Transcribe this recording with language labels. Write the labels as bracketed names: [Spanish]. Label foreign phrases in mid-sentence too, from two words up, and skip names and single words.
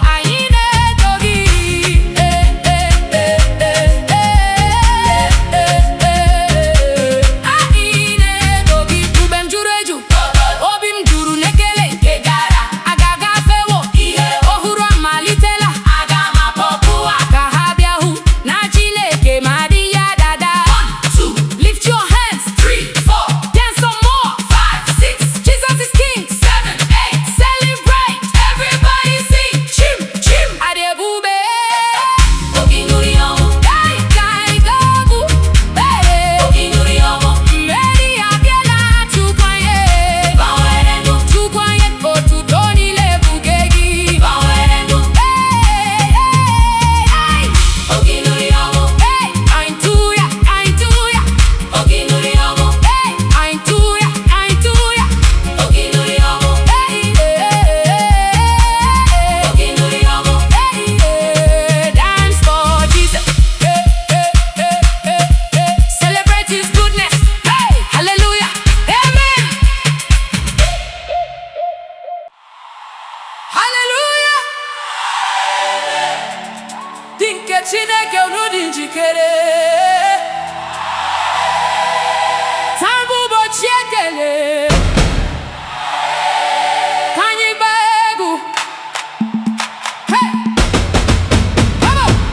[Igbo] Anyị na-eto gị. Eh, eh, eh, eh, eh, eh, eh. Anyị na-eto gị. Mgbe m juru eju, Obi m juru n'ekele nke gara aga gafewo. Ihe ọhụrụ amalitela. Aga m akpọku ha ka ha bịa hụ na Chineke ma dị ya dada. [English] One, two, lift your hands. Three, four, dance some more. Five, six, Jesus is King. Seven, eight, celebrate. Everybody sing. [Igbo] Chim. Chim! Adị ebube! Oke nri ọma! Kai, kai, gabu! Hey! Oke nri ọma! Mmeri abịala, Chukwu anyị! Chukwu anyị, otuto niile bụ nke gị! Hey, hey, hey! Oke nri ọma! Hey! [English] Hallelujah, hallelujah. Hey, hallelujah, hallelujah. Hey, hey, hey, hey, hey. Hey, hey. Dance for Jesus. Hey, hey, hey, hey, hey. Celebrate his goodness. Hey, hallelujah. Amen. Hallelujah! [Igbo] Dị nke Chineke, unu dị njikere? Taa bụ ụbọchị ekele. Ka anyị gbaa egwu. [English] Hey! Come on!